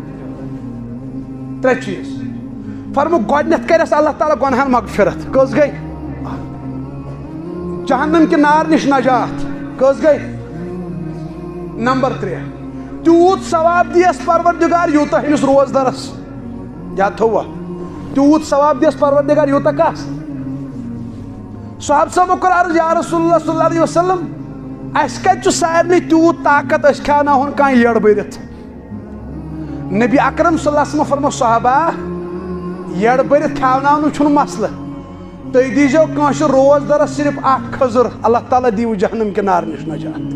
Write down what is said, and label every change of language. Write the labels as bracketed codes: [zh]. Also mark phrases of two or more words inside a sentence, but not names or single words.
[ks] 3 چیٖز فرمو گۄڈٕنیتھ کرٮ۪س اللہ تعالیٰ گۄنہن مغفرت کٔژ گٔے جہنم کہِ نار نِش نجات کٔژ گٔے نمبر 3 تیوٗت ثواب دِیس پروردگار یوٗتاہ أمِس روزدرس یاد تھووا تیوٗت ثواب دِیس پروردگار یوٗتاہ کس صحابہٕ صٲبو کوٚر عرض [ar] یا رسول اللہ صلی اللہ علیہ وسلم [ks] اَسہِ کتہِ چھُ سارنٕے تیوٗت طاقت أسۍ کھیٛاوناوہون کانٛہہ یٔڑ بٔرِتھ نبی اکرم [ar] صلی اللہ علیہ وسلم [ks] فرمو صحابہ یٔڑ بٔرِتھ کھیٛاوناونُک چھُنہٕ مسلہٕ تُہۍ دیٖزیو کٲنٛسہِ روزدرس صرف اکھ کھٔزٕر اللہ تعالیٰ دِیِو جہنم کہِ نار نِش نجات